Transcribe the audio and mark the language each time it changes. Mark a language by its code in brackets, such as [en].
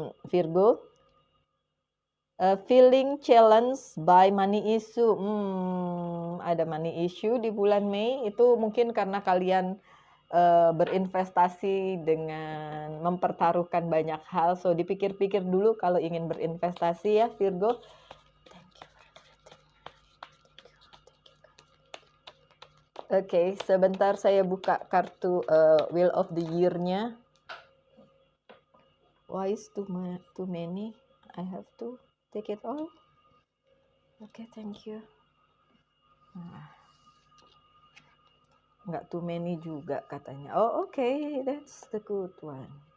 [en] Virgo, feeling challenged by money issue. [id] Ada money issue di bulan Mei. Itu mungkin karena kalian berinvestasi dengan mempertaruhkan banyak hal. [en] So [id] dipikir-pikir dulu kalau ingin berinvestasi ya Virgo. Oke, sebentar saya buka kartu Wheel of the Year-nya. [en] Why is too many? I have to take it all. Okay, thank you. [id] Nggak [en] too many [id] juga katanya. [en] Oh, okay, that's the good one.